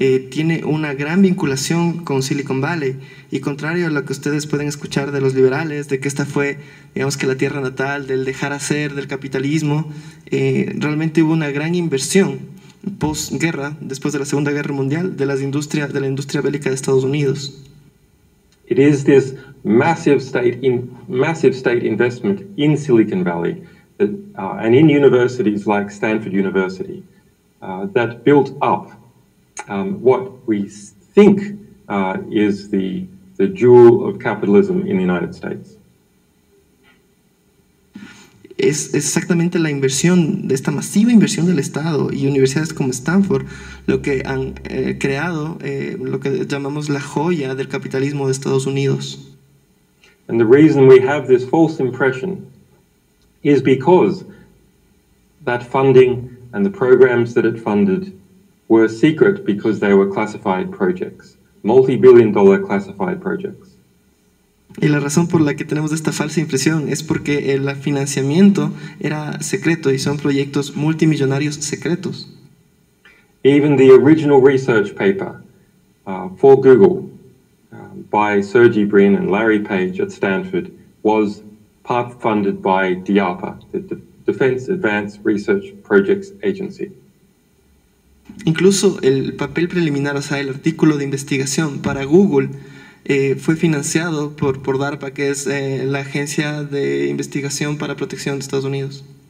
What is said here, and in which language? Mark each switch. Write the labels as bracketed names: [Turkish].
[Spanish] Tiene una gran vinculación con Silicon Valley y contrario a lo que ustedes pueden escuchar de los liberales, de que esta fue, digamos, que la tierra natal del dejar hacer, del capitalismo, realmente hubo una gran inversión postguerra, después de la Segunda Guerra Mundial, de la industria bélica de Estados Unidos. [English] It is this massive state investment in Silicon Valley that, and in universities like Stanford University that built up what we think is the jewel of capitalism in the United States. [Spanish] Es exactamente la inversión, de esta masiva inversión del Estado y universidades como Stanford, lo que han creado lo que llamamos la joya del capitalismo de Estados Unidos. [English] And the reason we have this false impression is because that funding and the programs that it funded were secret because they were classified projects, multi-billion-dollar classified projects. [Spanish] Y la razón por la que tenemos esta falsa impresión es porque el financiamiento era secreto y son proyectos multimillonarios secretos. [English] Even the original research paper for Google by Sergey Brin and Larry Page at Stanford was part funded by DARPA, the Defense Advanced Research Projects Agency. [Spanish] Incluso el papel preliminar, o sea, el artículo de investigación para Google fue financiado por DARPA, que es la agencia de investigación para protección de Estados Unidos.